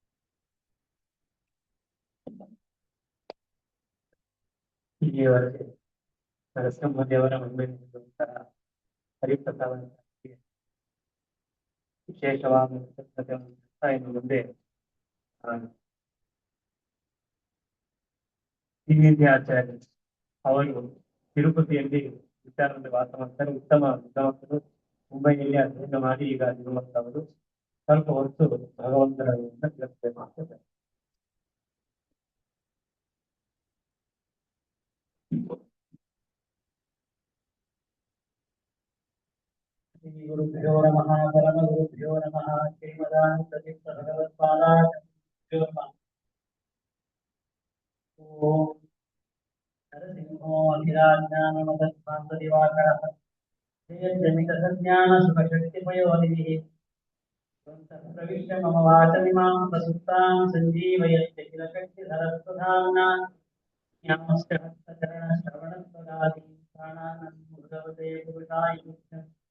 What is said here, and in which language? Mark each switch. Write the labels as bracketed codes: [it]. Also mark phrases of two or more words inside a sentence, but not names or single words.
[kn] ಇಲ್ಲಿಯವರೆಗೆ ನರಸಿಂಹದೇವರ ಮಂಗಳ ಹರಿಪ್ರಸಾದ ವಿಶೇಷವಾದ ಇನ್ನು ಮುಂದೆ ಆಚಾರ್ಯ ಅವರು ತಿರುಪತಿಯಲ್ಲಿ ವಿಚಾರದಲ್ಲಿ ವಾಸ ಮಾಡ್ತಾರೆ. ಉತ್ತಮ ವಿದ್ವಾಂಸರು, ಮುಂಬೈಯಲ್ಲಿ ಅಧ್ಯಯನ ಮಾಡಿ ಈಗ ಇರುವಂತವರು ಸ್ವಲ್ಪ ಹೊತ್ತು ಭಗವಂತನ ತಿಳಿಸಬೇಕಾಗ್ತದೆ. [sa] ಶ್ರೀ ಗುರುಭ್ಯೋ ನಮಃ ಪರಮ ಗುರುಭ್ಯೋ ನಮಃ ಶ್ರೀಮದಾನಂದ ತೀರ್ಥ ಭಗವತ್ಪಾದಾಚಾರ್ಯೋ ನಮಃ. ಓಂ ನರಸಿಂಹೋ ಅಖಿಲಾಜ್ಞಾನಮತಧ್ವಾಂತದಿವಾಕರಃ ಜಯಜ್ಜನಿತಸಜ್ಞಾನಸುಖಶಕ್ತಿಪಯೋನಿಧಿಃ ಪ್ರವಿಶ್ಯ ಮಮ ವಾಚಮಿಮಾಂ ಪ್ರಸುಪ್ತಾಂ ಸಂಜೀವಯತ್ಯ ಕಿಲ ಶಕ್ತಿಧರಸ್ವಧಾಮ್ನಾ ನಮಸ್ತೆ ಹಸ್ತಚರಣಶ್ರವಣತ್ವಗಾದಿ ಪ್ರಾಣಾನಂ ಭಗವತೆ ಪುರುಷಾಯ ಮುಖ್ಯಂ